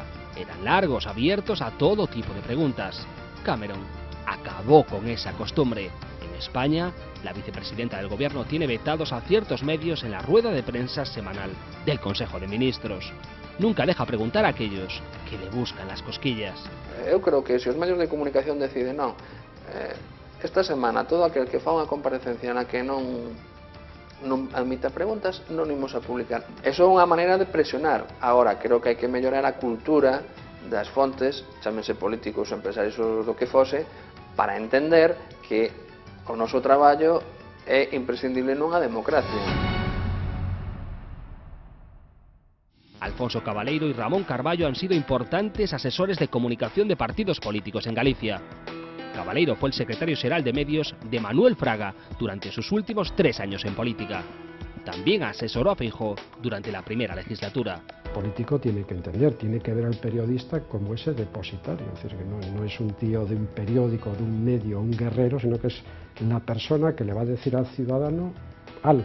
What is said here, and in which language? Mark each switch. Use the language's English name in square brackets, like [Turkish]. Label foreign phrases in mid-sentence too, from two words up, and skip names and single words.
[Spanish] Eran largos, abiertos a todo tipo de preguntas. Cameron acabó con esa costumbre. En España, la vicepresidenta del gobierno tiene vetados a ciertos medios en la rueda de prensa semanal del Consejo de Ministros. Nunca deja preguntar a aquellos que le buscan las cosquillas. [Galician] Eu creo que se os medios de comunicación deciden, non, esta semana todo aquel que fa unha comparecencia na que non admita preguntas, non imos a publicar. Eso é unha maneira de presionar. Agora, creo que hai que mellorar a cultura das fontes, chámense políticos, empresarios ou do que fose, para entender que o noso traballo é imprescindible nunha democracia. [Spanish] Alfonso Cabaleiro y Ramón Carballo han sido importantes asesores de comunicación de partidos políticos en Galicia. Cabaleiro fue el secretario xeral de medios de Manuel Fraga durante sus últimos 3 años en política. También asesoró a Feijóo durante la primera legislatura. El político tiene que entender, tiene que ver al periodista como ese depositario, es decir, que no es un tío de un periódico, de un medio, un guerrero, sino que es la persona que le va a decir al ciudadano algo.